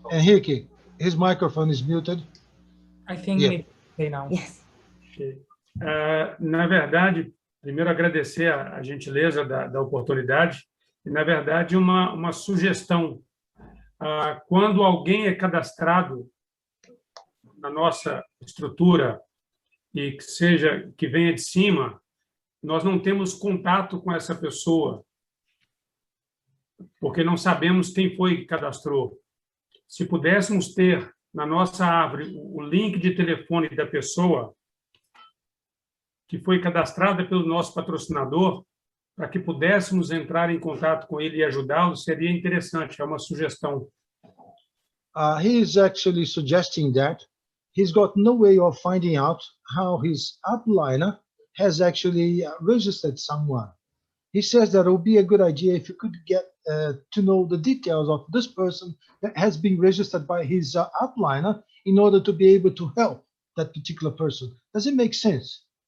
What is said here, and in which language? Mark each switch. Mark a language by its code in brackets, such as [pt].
[en] Henrique, his microphone is muted. I think maybe okay now. Yes. [pt] Na verdade, primeiro agradecer a gentileza da oportunidade e, na verdade, uma sugestão. Quando alguém é cadastrado na nossa estrutura e que venha de cima, nós não temos contato com essa pessoa, porque não sabemos quem foi que cadastrou. Se pudéssemos ter na nossa árvore o link de telefone da pessoa que foi cadastrada pelo nosso patrocinador, para que pudéssemos entrar em contato com ele e ajudá-lo, seria interessante, é uma sugestão. [en] He is actually suggesting that he's got no way of finding out how his upliner has actually registered someone. He says that it would be a good idea if you could get to know the details of this person that has been registered by his upliner in order to be able to help that particular person. Does it make sense?